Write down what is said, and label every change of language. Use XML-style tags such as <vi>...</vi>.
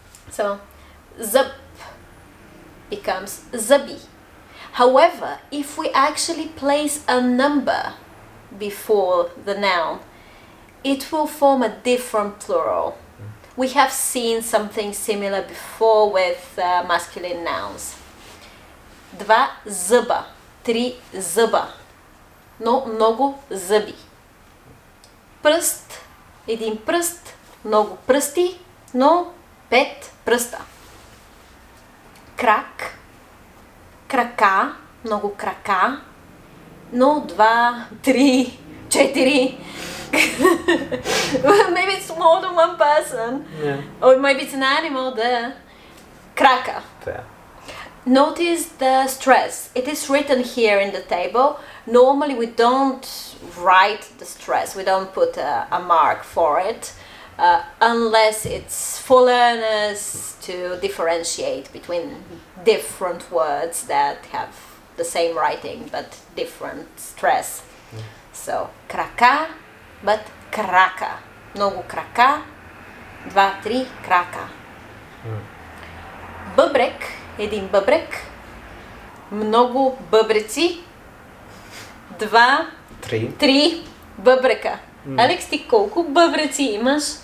<en>So, zab becomes zabi. However, if we actually place a number before the noun, it will form a different plural. We have seen something similar before with masculine nouns.</en> <bg>Два зъба, три зъба, но много зъби. Пръст, един пръст, много пръсти, но 5 пръста. Крак, крака, много крака, но 2, 3, 4.</bg> <en>Maybe it's more than one person. Yeah. Or maybe it's an animal, the kraka. Yeah. Notice the stress. It is written here in the table. Normally we don't write the stress. We don't put a mark for it unless it's for learners to differentiate between different words that have the same writing but different stress.</en> <bg>So, крака, but крака. Много крака, 2-3 крака. Бъбрек, един бъбрек, много бъбреци, 2-3 бъбрека. Алекс, ти колко бъбреци имаш?</bg>